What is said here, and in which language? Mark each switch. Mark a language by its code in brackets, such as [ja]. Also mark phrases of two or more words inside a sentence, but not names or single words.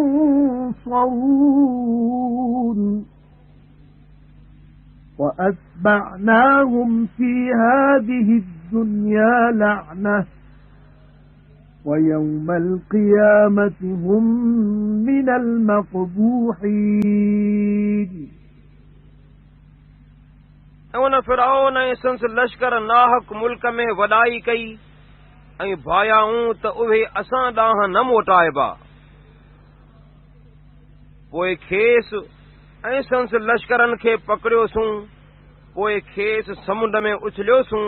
[ar] يُنصَرُونَ وَأَتْبَعْنَاهُمْ فِي هَذِهِ الدُّنْيَا لَعْنَةً وَيَوْمَ الْقِيَامَةِ هُمْ مِنَ الْمَقْبُوحِينَ [sd] उन फिरौन ऐं संस लश्कर नाहक मुल्क में वॾाई कई ऐं भायाऊं त उहे असां ॾांहुं न मोटाइबा। पोइ खेस ऐं संस लश्करनि खे पकड़ियोसूं, पोइ खेस समुंड में उछलियोसूं।